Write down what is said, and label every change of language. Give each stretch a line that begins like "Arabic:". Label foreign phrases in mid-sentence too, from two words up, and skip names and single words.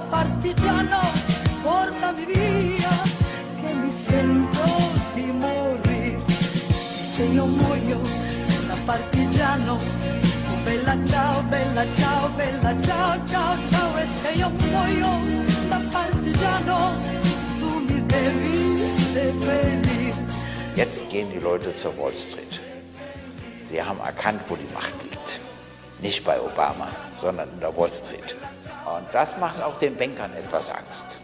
Italian: Partigiano, portami via, che mi sento di morire. E se io muoio da partigiano, oh bella ciao, bella ciao, bella ciao, ciao, ciao. E se io muoio da partigiano, tu mi devi seppellire.
German: Jetzt gehen die Leute zur Wall Street. Sie haben erkannt, wo die Macht liegt. Nicht bei Obama, sondern in der Wall Street. Und das macht auch den Bankern etwas Angst.